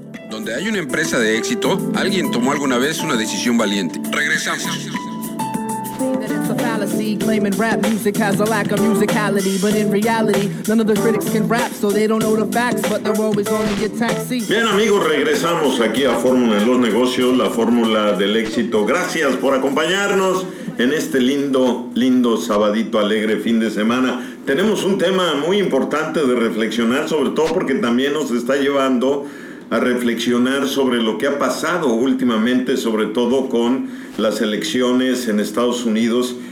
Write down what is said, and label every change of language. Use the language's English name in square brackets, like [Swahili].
[Spanish] Donde hay una empresa de éxito, alguien tomó alguna vez una decisión valiente. Regresamos. [English] It's a fallacy, claiming rap music has a lack of musicality. But in reality, none of the critics can rap, so they don't know the facts, but they're always on the attack. [Spanish] Bien, amigos, regresamos aquí a Fórmula en los Negocios, la fórmula del éxito. Gracias por acompañarnos en este lindo, lindo sabadito alegre fin de semana. Tenemos un tema muy importante de reflexionar, sobre todo porque también nos está llevando a reflexionar sobre lo que ha pasado últimamente, sobre todo con las elecciones en Estados Unidos.